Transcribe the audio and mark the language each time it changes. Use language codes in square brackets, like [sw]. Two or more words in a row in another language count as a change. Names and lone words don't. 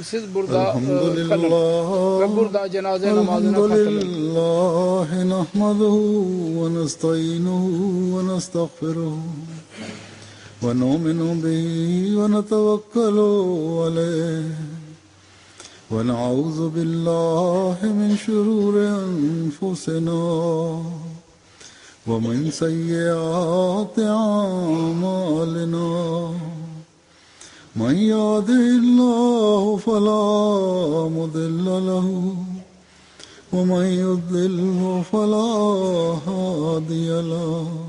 [tr] Siz burada kalın. Ve burada cenaze namazına katılın. [ar] الحمد لله نحمده ونستعينه ونستغفره ونؤمن به ونتوكل عليه ونعوذ بالله من شرور أنفسنا ومن سيئات أعمالنا من يهده الله فلا مضل له ومن يضلل فلا هادي له